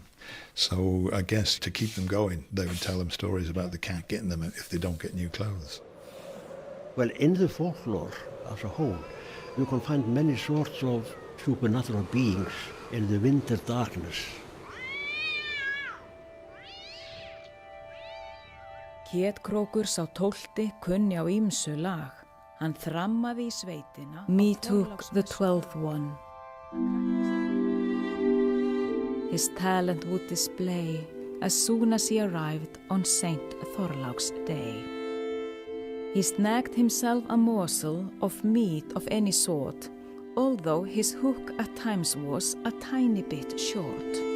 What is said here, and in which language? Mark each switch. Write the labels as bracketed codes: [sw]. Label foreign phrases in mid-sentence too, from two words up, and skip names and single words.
[en] So I guess to keep them going, they would tell them stories about the cat getting them if they don't get new clothes. Well, in the folklore as a whole, you can find many sorts of supernatural beings in the winter darkness. [is] Kétkrókur sá 12. kunni á ýmsu lag. Hann þrammaði í sveitina. [en] Me took the 12th one. His talent would display as soon as he arrived on Saint Thorlák's day. He snagged himself a morsel of meat of any sort, although his hook at times was a tiny bit short.